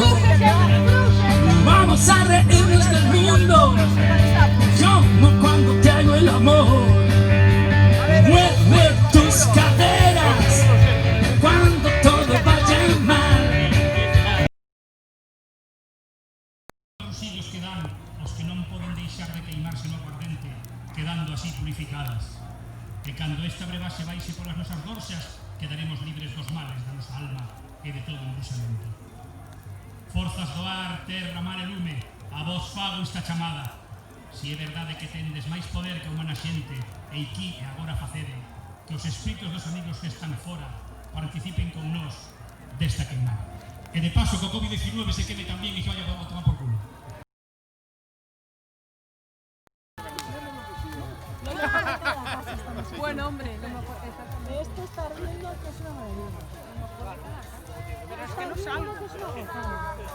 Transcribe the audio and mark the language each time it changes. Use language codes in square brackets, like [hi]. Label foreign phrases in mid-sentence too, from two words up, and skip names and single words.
[es] Vamos a reírnos del mundo, como cuando te hago el amor. Mueve tus caderas cuando todo vaya mal. [gl] Os siglos que dan os que non poden deixar de queimarse no aguardente, quedando así purificadas. Que cando esta brevase baixe polas nosas gorxas, quedaremos libres dos males da nosa alma e de todo embruxamento. Forzas do ar, terra, mar e lume, a vos fago esta chamada. Si é verdade que tendes máis poder que a humana xente, e aquí e agora facede, que os espíritos dos amigos que están fora participen con nós desta queimada. [es] Que de paso con COVID-19 se queme también y se vaya a tomar por culo. Bueno, hombre, no me acuerdo exactamente. Esto está riendo que es una maravilla. Pero es que no salgo. Que es una gozada.